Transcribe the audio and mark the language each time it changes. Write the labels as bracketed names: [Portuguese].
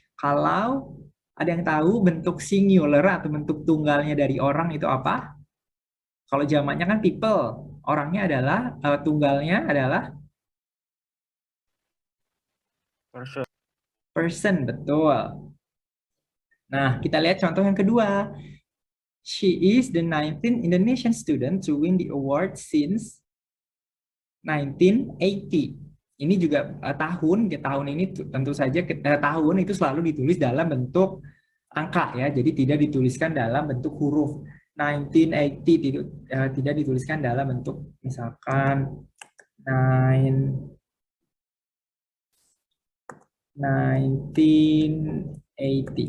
[Indonesian] Kalau ada yang tahu bentuk singular atau bentuk tunggalnya dari orang itu apa? Kalau jamaknya kan people, orangnya adalah tunggalnya adalah person, betul. Nah, kita lihat contoh yang kedua. [English] She is the 19th Indonesian student to win the award since 1980. [Indonesian] Ini juga tahun ini tentu saja tahun itu selalu ditulis dalam bentuk angka ya, jadi tidak dituliskan dalam bentuk huruf. 1980 tidak dituliskan dalam bentuk misalkan 1980.